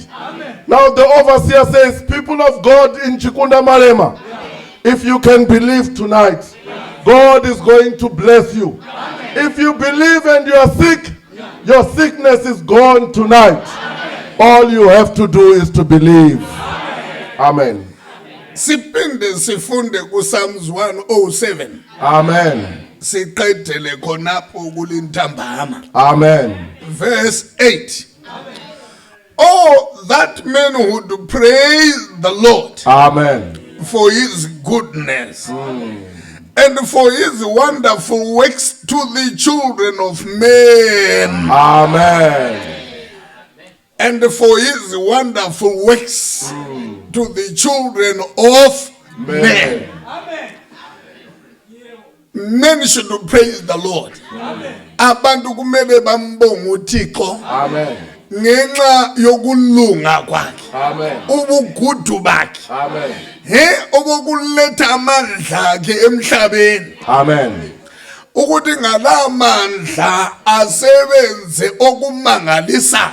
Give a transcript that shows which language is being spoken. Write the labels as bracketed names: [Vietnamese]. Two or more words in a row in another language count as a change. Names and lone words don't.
[English] Now the overseer says, people of God in Chikunda Malema, if you can believe tonight, God is going to bless you. If you believe and you are sick, your sickness is gone tonight. All you have to do is to believe. Amen. [North Ndebele] Sipinde sifunde ku Psalms 107. [English] Amen. [North Ndebele] Siqedele khonapho kulintambama. [English] Amen. Verse 8. Oh, that man would praise the Lord. Amen. For his goodness and for his wonderful works to the children of men. Amen. And for his wonderful works to the children of men. Men should praise the Lord. [North Ndebele] Abantu kumele bambonge uThixo. [English] Amen. [North Ndebele] Ngenxa yokulunga kwakhe. [English] Amen. [North Ndebele] Ubugudu bakhe. [English] Amen. [North Ndebele] Obokuletha amandla akhe emhlabeni. [English] Amen. [North Ndebele] Ukuthi ngalamandla asebenze okumangalisayo.